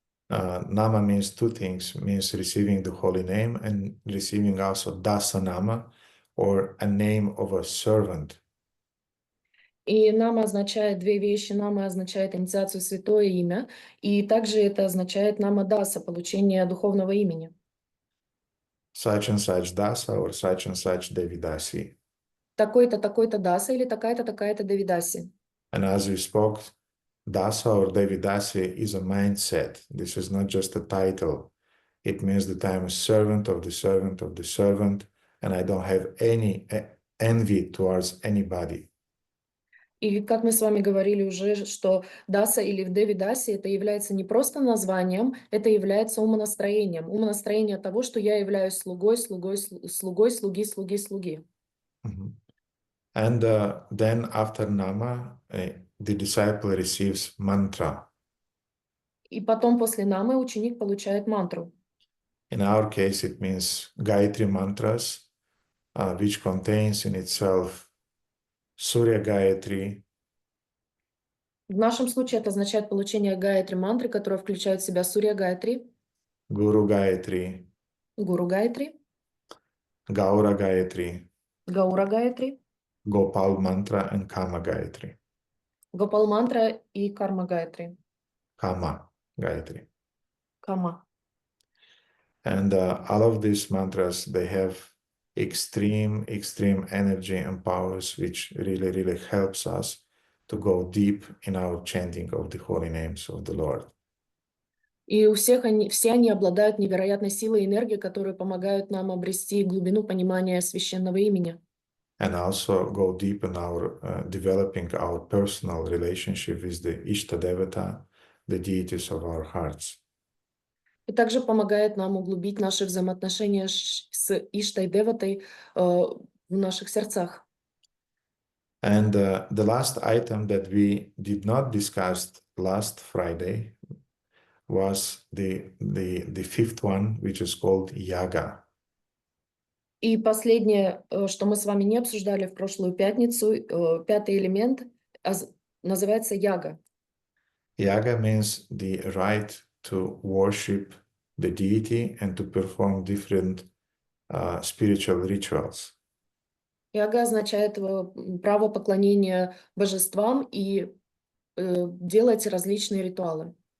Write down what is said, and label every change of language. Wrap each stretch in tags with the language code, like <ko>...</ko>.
<en>Nama means two things, means receiving the holy name and receiving also dasa nama, or a name of a servant.</en> <ru>И нама означает две вещи. Нама означает инициацию святое имя, и также это означает нама даса, получение духовного имени.</ru> <en>Such and such dasa or such and such devidasi.</en> <ru>Такой-то, такой-то даса или такая-то, такая-то девидаси.</ru> <en>And as we spoke, dasa or devidasi is a mindset. This is not just a title. It means that I am a servant of the servant of the servant, and I don't have any envy towards anybody.</en> <ru>И как мы с вами говорили уже, что даса или в девидаси это является не просто названием, это является умонастроением. Умонастроение того, что я являюсь слугой, слугой, слугой, слуги, слуги, слуги. Mm-hmm.</ru> <en>And then after nama, the disciple receives mantra.</en> <ru>И потом после намы ученик получает мантру.</ru> <en>In our case, it means Gayatri mantras, which contains in itself Surya Gayatri.</en> <ru>В нашем случае это означает получение Гаятри мантры, которая включает в себя Сурья Гаятри,</ru> <en>Guru Gayatri,</en> <ru>Гуру Гаятри,</ru> <en>Gaura Gayatri,</en> <ru>Гаура Гаятри,</ru> <en>Gopal mantra, and Kama Gayatri.</en> <ru>Гопал мантра и Карма Гаятри.</ru> <en>Kama Gayatri.</en> <ru>Кама.</ru> <en>And all of these mantras, they have extreme energy and powers, which really helps us to go deep in our chanting of the holy names of the Lord.</en> <ru>И у всех все они обладают невероятной силой и энергией, которые помогают нам обрести глубину понимания священного имени.</ru> <en>And also go deep in our developing our personal relationship with the Ishta Devata, the deities of our hearts.</en> <ru>И также помогает нам углубить наши взаимоотношения с Иштай-деватой в наших сердцах.</ru> <en>And the last item that we did not discuss last Friday was the fifth one, which is called yaga.</en> <ru>И последнее, что мы с вами не обсуждали в прошлую пятницу, пятый элемент называется яга.</ru> <en>Yaga means the right to worship the deity and to perform different spiritual rituals.</en> <ru>Яга означает право поклонения божествам и делать различные ритуалы.</ru>